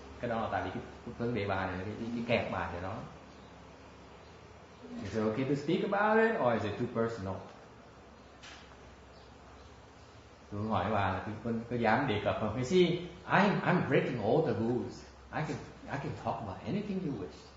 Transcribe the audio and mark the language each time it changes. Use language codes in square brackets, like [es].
[vi] Cái đó là tại vì cái vấn đề bà này, cái kẹt bà này đó. [en] Is it okay to speak about it or is it too personal? [vi] Tôi hỏi bà là có dám đề cập không? [en] You see, I'm breaking all the rules. I can talk about anything you wish.